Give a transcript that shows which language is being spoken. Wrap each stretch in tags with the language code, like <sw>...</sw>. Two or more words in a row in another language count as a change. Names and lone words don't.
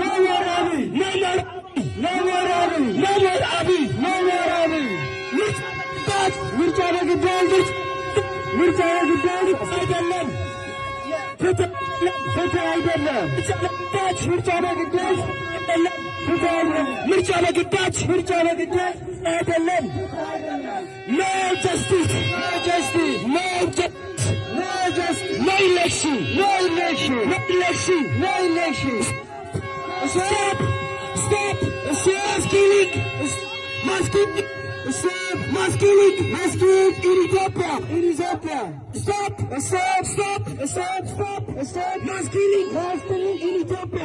<am>ምርጫ በግዳጅ አይደለም። ፍትህ አይደለም። ምርጫ በግዳጅ አይደለም።</am> <en>No justice. No election. Stop. Mass killing in Ethiopia. Stop. Mass killing in Ethiopia.</en>